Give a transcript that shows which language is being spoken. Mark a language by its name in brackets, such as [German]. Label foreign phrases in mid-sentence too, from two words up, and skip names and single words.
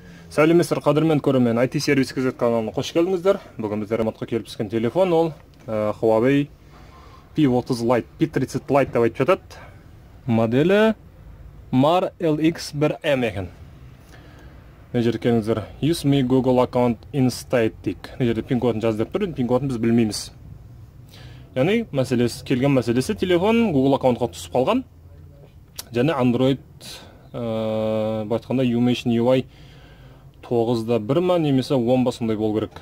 [Kazakh] Сәлеметсіздер қадірмен көрермен, IT сервис KZ каналына қош келдіңіздер. Бүгін біздер ремонтқа келіп түскен телефон ол Huawei P30 Lite, P30 Lite деп айтып жатады. Моделі MAR LX1M екен. Мына жерде келіңіздер, [English] Use me Google account instead дейік. [Kazakh] Мына жерде пин-кодын жазып тұр, пин-кодын біз білмейміз. Яғни келген мәселесі телефон Google аккаунтқа түсіп қалған. Және Android айтқанда Umation UI 9-да 1 ма немесе 10 ба сондай болу керек.